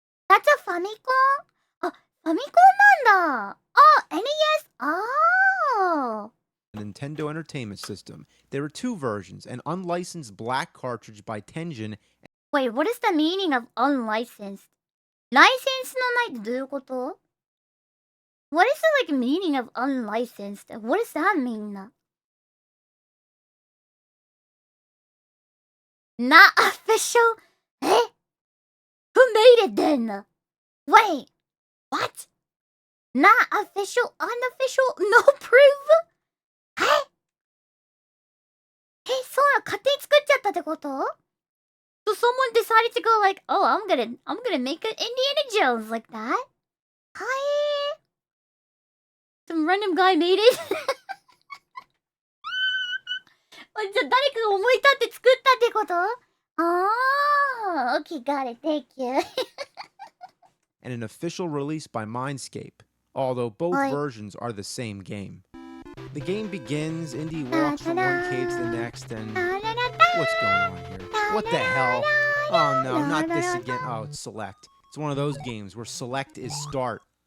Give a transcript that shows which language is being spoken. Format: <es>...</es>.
<en>That's a famicom?</en> <ja>あ、ファミコンなんだ。</ja> <en>あ、NES? Oh. Nintendo Entertainment System. There were 2 versions, an unlicensed black cartridge by Tengen. Wait, what is the meaning of unlicensed?</en> <ja>ライセンスのないってどういうこと?</ja> <en>What is the meaning of unlicensed? What does that mean? Not official? Eh? Who made it then? Wait, what? Not official, unofficial, no proof?</en> <ja>そうなの勝手に作っちゃったってこと?</ja> <en>So someone decided to go like, oh, I'm gonna make an Indiana Jones like that. Hi. Some random guy made it.</en> <ja>じゃあ誰かが思い立って作ったってこと?</ja> <en>Oh, okay, got it. Thank you. And an official release by Mindscape, although both versions are the same game. The game begins, Indy walks from one cave to the next, and what's going on here? What the hell? Oh no, not this again. Oh, it's Select. It's one of those games where Select is Start.</en>